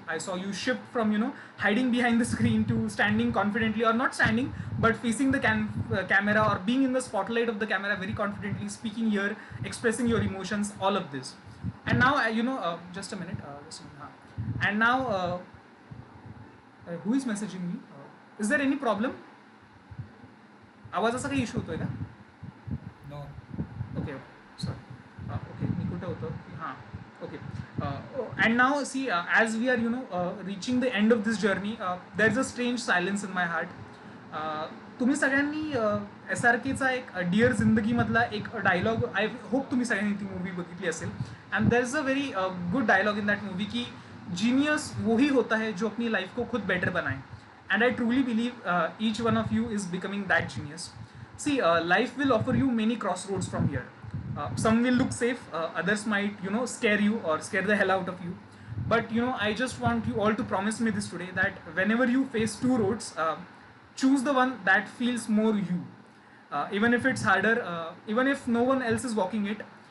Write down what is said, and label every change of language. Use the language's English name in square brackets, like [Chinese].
[English] I saw you shift from hiding behind the screen to standing confidently, or not standing, but facing the camera, or being in the spotlight of the camera very confidently, speaking here, expressing your emotions, all of this. And now, just a minute. And now, who is messaging me? Is there any problem? [Marathi] आवाजाचा काही issue होतोय का? [English] No. Okay, sorry. [Marathi] Okay, मी कुठे होतो? [English] हां, okay. And now see, as we are reaching the end of this journey, there is a strange silence in my heart. [Marathi] तुम्ही सगळ्यांनी SRKचा एक डिअर जिंदगीमधला एक डायलॉग, [English] I hope [Marathi] तुम्ही सगळ्यांनी ती मूवी बघितली असेल. [English] and there is a very good dialogue in that movie [Hindi] कि जीनियस वही होता है जो अपनी लाइफ को खुद बेटर बनाए. [English] And I truly believe each one of you is becoming that genius. See, life will offer you many crossroads from here. Some will look safe, others might scare you or scare the hell out of you. But I just want you all to promise me this today, that whenever you face two roads, choose the one that feels more you, even if it's harder, even if no one else is walking it.